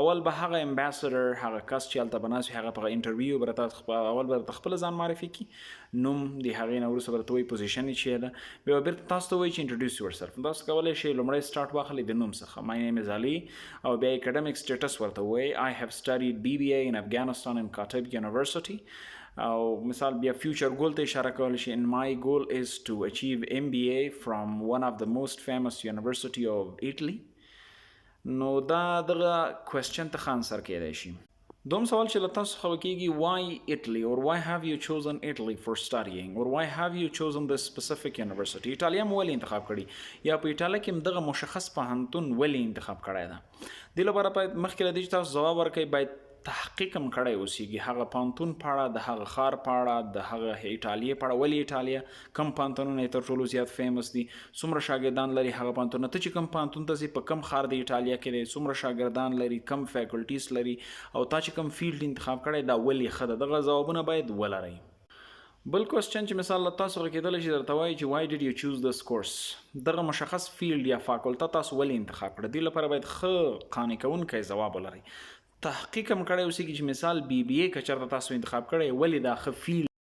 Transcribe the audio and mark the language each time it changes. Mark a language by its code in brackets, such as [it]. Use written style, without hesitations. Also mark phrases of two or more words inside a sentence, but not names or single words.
[ps] اول به هغه امباسډر، هغه کس چې هلته به ناست وي، هغه په انټرویو به اول به درته خپله ځان معرفي کړي، نوم د هغې نه وروسته به درته وایي پوزیشن یې چې ده، بیا به بیرته تاسو ته وایي چې [en] introduce yourself. [ps] تاسو کولی شئ لومړی سټارټ واخلئ د نوم څخه، [en] my name is Ali, [ps] او بیا [en] academic status [ps] ورته وایي [en] I have studied BBA in Afghanistan in Qatar University. [ps] او مثال بیا [en] future goal [ps] ته اشاره کولی شي. [en] and my goal is to achieve MBA from one of the most famous university of Italy. [ps] نو دا دغه کوېسچن ته ښه انسر کیدی شي. دوم سوال چې له تاسو څخه کېږي [en] why Italy or why have you chosen Italy for studying or why have you chosen this specific university. [ps] ایټالیا مو ولې انتخاب کړي یا په ایټالیا کې هم دغه مشخص پوهنتون ولې انتخاب کړی ده. دې لپاره باید مخکې له دې چې تاسو ځواب ورکړئ باید تحقیق هم کړی اوسېږي، هغه پوهنتون په اړه، د هغه ښار په اړه، د هغه ایټالیې په اړه. ولې ایټالیا، کوم پوهنتونونه یې تر ټولو زیات فیمس دي، څومره شاګردان لري هغه پوهنتونونه، ته چې کوم پوهنتون ته ځې په کوم ښار د ایټالیا کې دی، څومره شاګردان لري، کم فیکلټیز لري، او تا چې کوم فیلډ انتخاب کړی دا ولې ښه ده. دغه ځوابونه باید ولرئ. بل کوېسچن چې مثال له تاسو څخه کېدلی شي درته وایي چې [en] why did you choose this course. [ps] دغه مشخص فیلډ یا فاکولته تاسو ولې انتخاب کړه. دې لپاره باید ښه قانع کوونکی ځواب ولرئ. تحقیق هم کړی اوسېږي چې مثال BBA که چېرته تاسو انتخاب کړی ولې دا ښه فیلډ